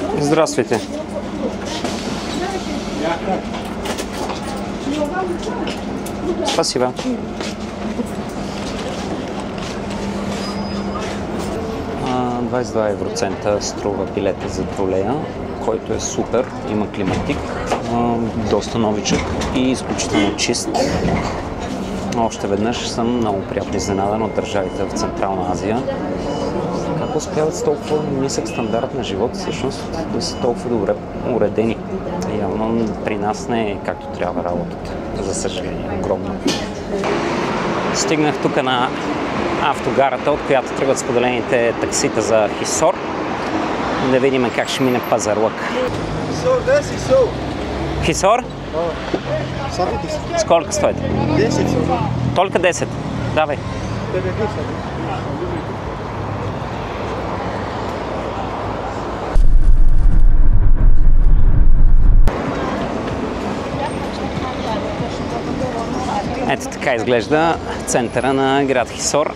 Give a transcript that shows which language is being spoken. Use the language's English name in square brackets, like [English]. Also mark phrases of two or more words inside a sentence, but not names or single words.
[Russian] Здравствуйте. Спасибо. [Bulgarian] А, 22 евроцента струва билета за тролея, който е супер, има климатик, доста новичък и изключително чист. Още веднъж съм много приятно изненадан от държавите в Централна Азия. Как успяват с толкова нисък стандарт на живот, всъщност да са толкова добре уредени? Явно при нас не е както трябва работата, за съжаление, огромно. Стигнах тук на автогарата, от която тръгват споделените таксита за Хисор. Да видим как ще мине пазарлък. Хисор? [Russian] Сколько стоит? 10. Только 10. Давай. [Bulgarian] Ето така изглежда центъра на град Хисор.